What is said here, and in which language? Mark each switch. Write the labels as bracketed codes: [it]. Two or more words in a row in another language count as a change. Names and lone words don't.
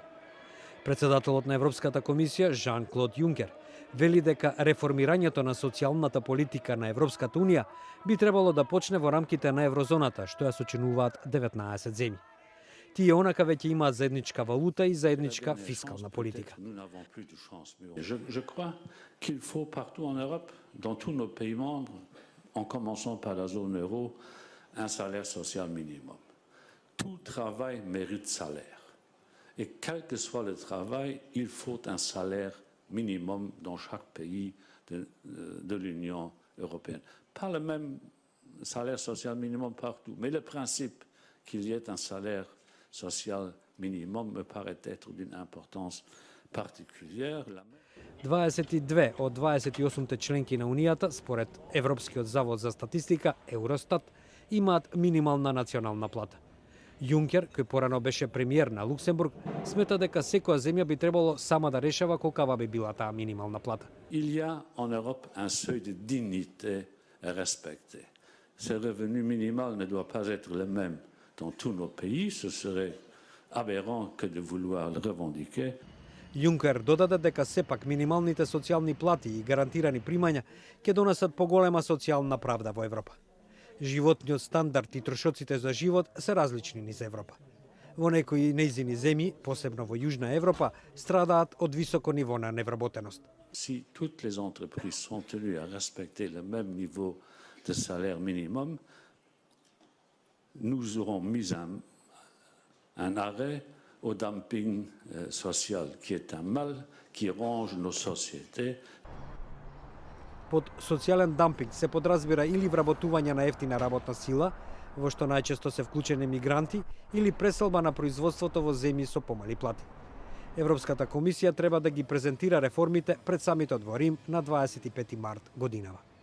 [mk] Председателот на Европската комисија Жан-Клод Јункер вели дека реформирањето на социјалната политика на Европската Унија би требало да почне во рамките на еврозоната, што ја сочинуваат 19 земји. Тие онака веќе имаат заедничка валута и заедничка фискална политика. [fr] Je crois qu'il faut partout en Europe, dans tous nos pays membres, en commençant par la zone euro, un salaire social minimum. Tout travail mérite salaire. Et quel que soit le travail, il faut un salaire minimum dans chaque pays de l'Union européenne. Pas le même salaire social minimum partout, mais le principe qu'il y ait un salaire social minimum me paraît être d'une importance particulière. [mk] 22 од 28-те членки на Унијата, според Европскиот завод за статистика, Евростат, имаат минимална национална плата. Јункер, кој порано беше премиер на Луксембург, смета дека секоја земја би требало сама да решава колкава би била таа минимална плата. [fr] Il y a en Europe un seuil de dignité à respecter. Ce revenu minimal ne doit pas être le même dans tous nos pays. Ce serait aberrant que de vouloir le revendiquer. [mk] Јункер додаде дека сепак минималните социјални плати и гарантирани примања ќе донесат поголема социјална правда во Европа. Животниот стандард и трошоците за живот се различни низ Европа. Во некои нејзини земји, посебно во Јужна Европа, страдаат од високо ниво на невработеност. [fr] Si toutes les entreprises sont tenues à respecter le même niveau de salaire minimum, nous aurons mis un arrêt au dumping social, qui est un mal qui ronge nos sociétés. [mk] Под социјален дампинг се подразбира или вработување на ефтина работна сила, во што најчесто се вклучени мигранти, или преселба на производството во земји со помали плати. Европската комисија треба да ги презентира реформите пред самитот во Рим на 25 март годинава.